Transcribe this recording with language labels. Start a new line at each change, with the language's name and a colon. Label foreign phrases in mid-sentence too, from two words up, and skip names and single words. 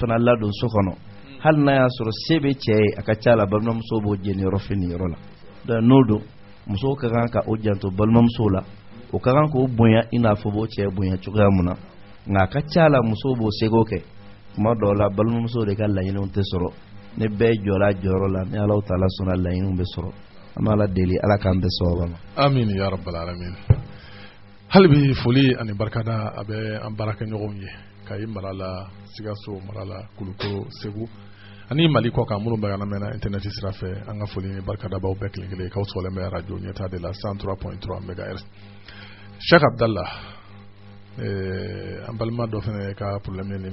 Bambara: fana ladon so kɔnɔ hali n'a y'a sɔrɔ se bɛ cɛ ye a ka ca la balimamuso b'o jɛni yɔrɔ fini yɔrɔ la donc n'o don musow ka kan ka o janto balimamusow la o ka kan k'o bonya i n'a fɔ b'o cɛ bonya cogoya mun na nka a ka ca la musow b'o seko kɛ tuma dɔw la balimamusow de ka laɲiniw tɛ sɔrɔ ne bɛɛ jɔra jɔyɔrɔ la ni Alahu Taala sɔnna laɲiniw bɛ sɔrɔ an b'a la deli Ala k'an bɛɛ sababa ma
Arabic: آمين يا رب العالمين
Bambara: hali bi foli ani barikada a bɛ an baarakɛɲɔgɔnw ye Kayi mara la Sikaso mara la Kulukoro Segu ani Mali kɔ kan minnu bɛ an lamɛnna internet sira fɛ an ka foli ni barikadabaw bɛɛ kelen kelen k'aw sɔgɔlen bɛ radio ɲɛtaa de la 103.3 MHz Cheikh Abdallah an balima dɔ fana ka problème ye nin